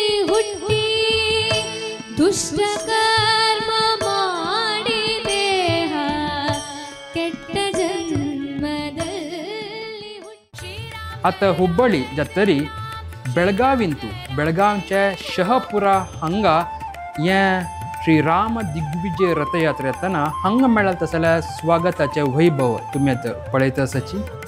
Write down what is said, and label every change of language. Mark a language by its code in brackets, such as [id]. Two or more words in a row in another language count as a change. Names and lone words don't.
[kn] ಹುಟ್ಟಿ ದುಷ್ಟ ಕರ್ಮ ಮಾಡಿ ದೇಹ ಕೆಟ್ಟ ಜನ್ಮದಲ್ಲಿ ಹುಟ್ಟಿ. [kok] आता हुब्बळ्ळी जातरी बेळगांवच्या शहपुरा हांगा हे श्री राम दिग्विजय रथयात्रे येताना हांगा मेळ्ळा तसल्या स्वागताचे वैभव तुम्ही आता पळयतसाची.